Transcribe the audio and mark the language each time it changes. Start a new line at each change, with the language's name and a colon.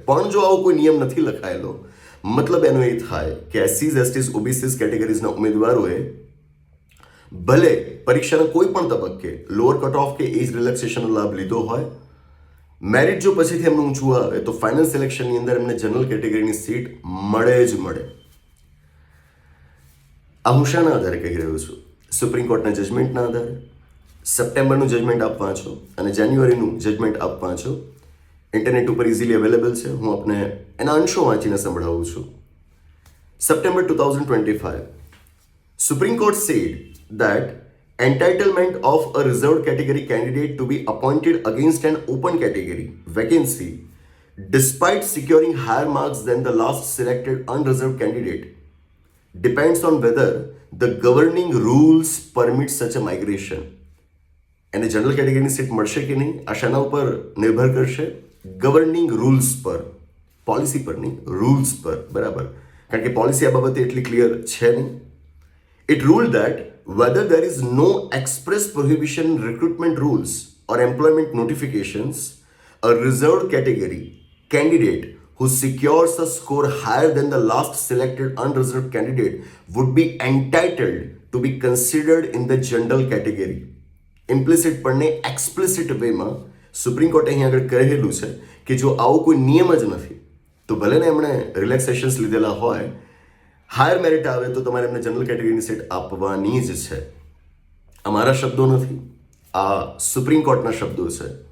Gujarati: પણ જો આવો કોઈ નિયમ નથી લખાયેલો, મતલબ એનો એ થાય કે એસસીઝ, એસટીઝ, ઓબીસીઝ કેટેગરીઝના ઉમેદવારોએ ભલે પરીક્ષાના કોઈ પણ તબક્કે લોઅર કટ ઓફ કે એજ રિલેક્સેશનનો લાભ લીધો હોય, મેરિટ જો પછીથી એમનું ઊંચું આવે તો ફાઇનલ સિલેક્શનની અંદર એમને જનરલ કેટેગરીની સીટ મળે જ મળે. આ હું શાના આધારે કહી રહ્યો છું? સુપ્રીમ કોર્ટના જજમેન્ટના આધારે. સપ્ટેમ્બરનું જજમેન્ટ આપ વાંચો અને જાન્યુઆરીનું જજમેન્ટ આપ વાંચો. ઇન્ટરનેટ ઉપર ઇઝીલી અવેલેબલ છે. હું આપને એના અંશો વાંચીને સંભળાવું છું.
English: September 2025, Supreme Court said that entitlement of a reserved category candidate to be appointed against an open category vacancy despite securing higher marks than the last selected unreserved candidate depends on whether the governing rules permit such a migration.
Gujarati: એને general કેટેગરીની seat મળશે કે નહીં આ શાના ઉપર નિર્ભર કરશે? Governing rules પર, પોલિસી પર નહીં, રૂલ્સ પર, બરાબર? કારણ કે પોલિસી આ બાબતે એટલી ક્લિયર છે નહીં.
English: It ruled that whether there is no express prohibition in recruitment rules or employment notifications, a reserved category candidate who secures a score higher than the last selected unreserved candidate would be entitled to be considered in the general category.
Gujarati: Implicit પણ નહીં, explicit વેમાં supreme કોર્ટે અહીં આગળ કહેલું છે કે જો આવો કોઈ નિયમ જ નથી તો ભલે ને એમણે રિલેક્સેશન્સ લીધેલા હોય, હાયર મેરિટ આવે તો તમારે એમને જનરલ કેટેગરીની સીટ આપવાની જ છે. આ મારા શબ્દો નથી, આ સુપ્રીમ કોર્ટના શબ્દો છે.